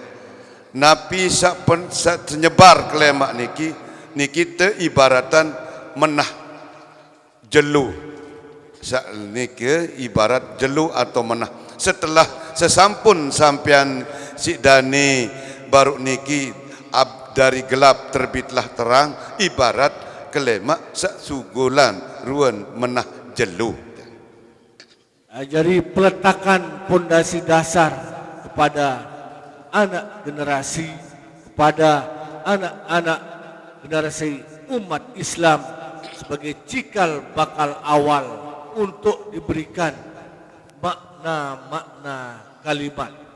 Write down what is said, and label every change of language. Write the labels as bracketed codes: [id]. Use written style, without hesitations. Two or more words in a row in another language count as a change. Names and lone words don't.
[sas] napi sak nyebar kelemak niki te ibaratan menah jelu sak niki ibarat jelu atau menah setelah sesampun sampian si dani baru niki [id] dari gelap terbitlah terang [sas] ibarat kelemak sak sugulan ruan menah jelu. [id] Jadi peletakan pondasi dasar kepada anak generasi, kepada anak-anak generasi umat Islam sebagai cikal bakal awal untuk diberikan makna-makna kalimat.